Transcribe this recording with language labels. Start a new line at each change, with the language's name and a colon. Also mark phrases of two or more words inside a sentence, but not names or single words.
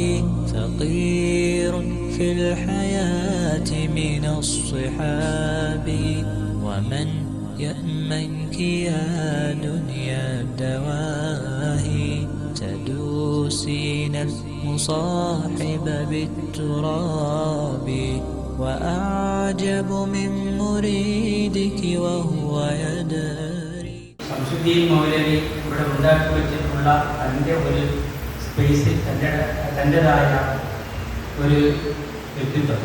Arabic: فقير في الحياة من الصحاب ومن يأمنك يا دنيا الدواهي تدوسين المصاحب بالتراب وأعجب من مريدك وهو يدري.
Malayalam: ശംസുദ്ദീൻ മൗലവി ഇവിടെ ഉണ്ടാക്കി വെച്ചിട്ടുള്ള തൻ്റെ ഒരു സ്പേസ് തൻ്റെതായ ഒരു വ്യക്തിത്വം.